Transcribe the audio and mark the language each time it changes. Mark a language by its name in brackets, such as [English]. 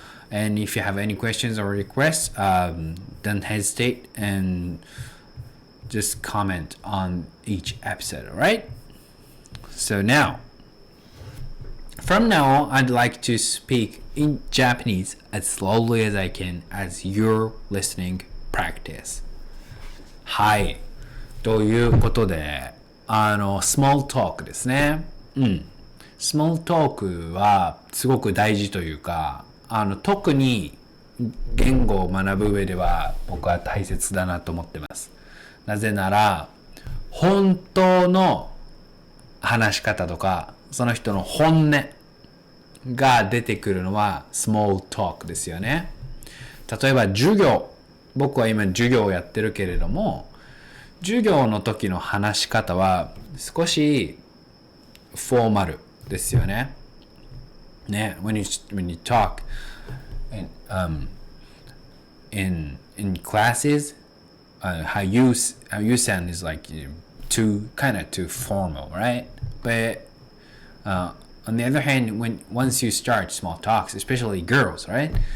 [English] And if you have any questions or requests, don't hesitate and just comment on each episode, alright? So from now on, I'd like to speak in Japanese as slowly as I can as your listening practice. [Japanese] はい。ということで、small talk ですね。 small talk はすごく大事というか、特に言語を学ぶ上では僕は大切だなと思ってます。なぜなら、本当の話し方とか、その人の本音が出てくるのは small talk ですよね。例えば僕は今授業をやってるけれども、授業の時の話し方は少しフォーマルですよね。 [English] ね、when you talk in classes, how you sound is like too formal, right? But on the other hand, once you start small talks, especially girls, right?